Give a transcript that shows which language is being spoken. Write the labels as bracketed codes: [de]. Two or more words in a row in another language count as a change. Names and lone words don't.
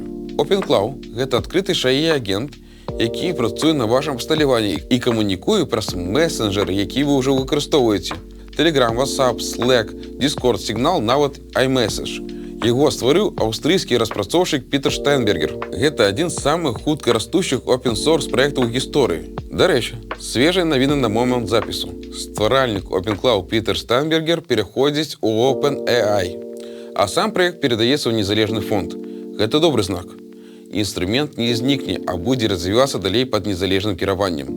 [be] OpenCloud – гэта адкрыты шаі-агент, які працуе на вашым абсталяванні і камунікуе праз месенджеры, які вы ўжо выкарыстоўваеце. Telegram, WhatsApp, Slack, Discord, Signal, нават iMessage. Яго стварыў аўстрыйскі распрацоўшчык Пітер Штайнбергер. Гэта адзін з самых хутка растущых open-source праектаў у гісторыі. Дарэчы, свежая навіна на момант запісу. Стваральнік OpenCloud Пітер Штайнбергер пераходзіць у OpenAI, а сам праект перадаецца ў незалежны фонд. Гэта добры знак. Інструмент не знікне, а будзе развівацца далей пад незалежным кіраваннем.